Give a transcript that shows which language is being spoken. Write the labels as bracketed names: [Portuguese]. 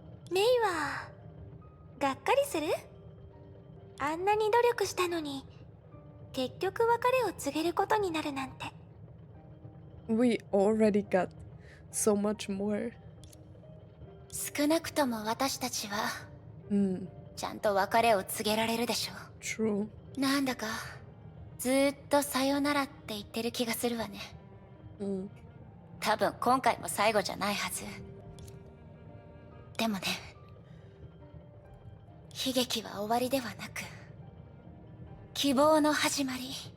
[Japanese] メイはがっかりする？あんなに努力したのに結局別れを告げることになるなんて。 [English] We already got so much more. [Japanese] 少なくとも私たちは Hmm, ちゃんと別れを告げられるでしょ。 [English] true. [Japanese] なんだかずーっとさよならって言ってる気がするわね。 Hmm. 多分今回も最後じゃないはず。でもね、悲劇は終わりではなく希望の始まり。